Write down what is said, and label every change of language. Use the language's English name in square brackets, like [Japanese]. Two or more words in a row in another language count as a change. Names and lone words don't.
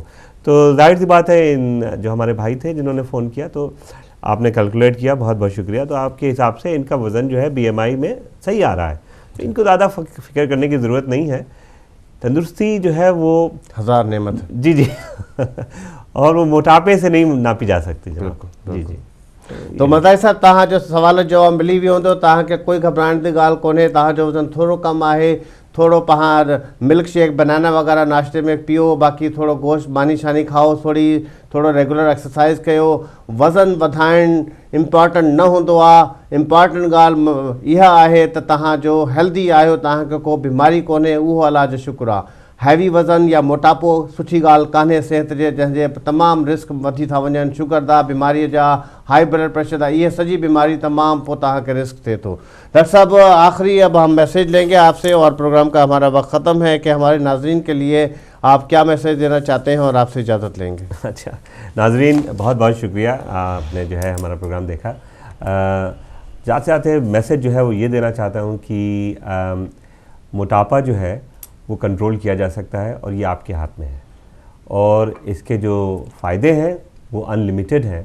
[Hindi] तो जाहिर सी बात है इन जो हमारे भाई थे जिन्होंने फ़ोन किया तो आपने कैलकुलेट किया, बहुत बहुत शुक्रिया। तो आपके हिसाब से इनका वज़न जो है BMI में सही आ रहा है, तो इनको ज़्यादा फिक्र करने की ज़रूरत नहीं है। तंदुरुस्ती जो है वो हज़ार नेमत है। जी और वो मोटापे से नहीं नापी जा सकती। जी। [Sindhi] तो मज़ारी साहब तव्हां जो सवाल जवाब मिली वियो हूंदो, तव्हांखे कोई घबराइण जी ॻाल्हि कोन्हे। तव्हांजो वज़न थोरो कम आहे, थोरो पाण [English] milk shake [Sindhi] बनाना वग़ैरह नाश्ते में पियो, बाक़ी थोरो गोश्त मानी शानी खाओ, थोरो [English] regular exercise [Sindhi] कयो। वज़न वधाइण इम्पॉर्टेंट न हूंदो आहे, इम्पॉर्टेंट ॻाल्हि इहा आहे त तव्हांजो हेल्दी आहियो, तव्हांखे को बीमारी कोन्हे, उहो अलाह जो शुक्र आहे। हैवी वज़न या मोटापो सुठी ॻाल्हि कान्हे सिहत जे, जंहिंजे तमामु रिस्क वधी था वञनि, शुगर जा बीमारीअ जा, [English] high blood pressure [Sindhi] जा, इहे सॼी बीमारी तमामु पोइ तव्हांखे रिस्क थिए थो। [Hindi] डॉक्टर साहब आखिरी अब हम मैसेज लेंगे आपसे और प्रोग्राम का हमारा वक्त ख़त्म है कि हमारे नाज़रीन के लिए आप क्या मैसेज देना चाहते हैं और आपसे इजाज़त लेंगे। अच्छा नाज़रीन, बहुत बहुत शुक्रिया, आपने जो है हमारा प्रोग्राम देखा। जाते जाते मैसेज जो है वो ये देना चाहता हूँ कि मोटापा जो है वो कंट्रोल किया जा सकता है और ये आपके हाथ में है, और इसके जो फ़ायदे हैं वो अनलिमिटेड हैं।